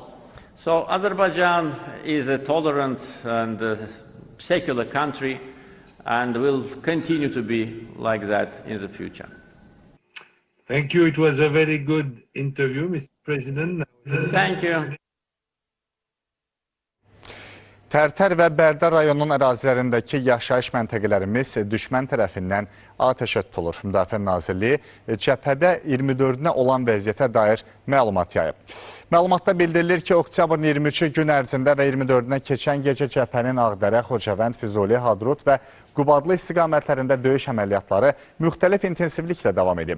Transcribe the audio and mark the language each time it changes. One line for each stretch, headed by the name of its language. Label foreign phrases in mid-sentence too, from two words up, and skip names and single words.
English: So Azerbaijan is a tolerant and secular country, and will continue to be like that in the future. Thank you. It was a very good interview, Mr. President. Thank you.
Azerbaijani: Tərtər və Bərdər rayonunun ərazilərindəki yaşayış məntəqələrimiz düşmən tərəfindən atəşə tutulur. Müdafiə Nazirliyi cəbhədə 24-nə olan vəziyyətə dair məlumat yayıb. Məlumatda bildirilir ki, oktyabrın 23-cü gün ərzində və 24-nə keçən gecə cəbhənin Ağdərə, Xocavənd, Füzuli, Hadrut və Qubadlı istiqamətlərində döyüş əməliyyatları müxtəlif intensivliklə davam edib.